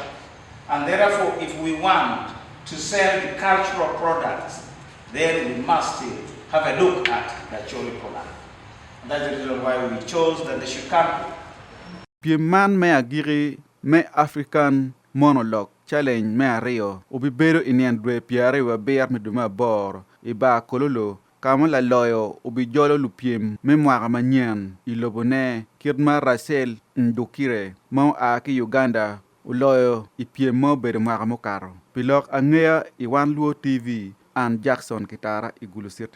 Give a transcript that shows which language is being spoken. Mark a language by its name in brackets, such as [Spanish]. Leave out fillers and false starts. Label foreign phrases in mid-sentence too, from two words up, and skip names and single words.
[English] And therefore, if we want to sell the cultural products, then we must have a look at the Acoli product. And that's the reason why we chose that they should come. [Acoli] Pieman me agiri me African monologue challenge me ario ubibero inian dwe piare wa bear me duma bor iba kololo kama la loyo ubijolo lupiem me mwaka manyen ilobone kirma rasel ndukire mo aki Uganda uloyo ipiem mo bere mwaka mokaro Lok Angeya iwan luo TV and Jackson Kitara igulu sirte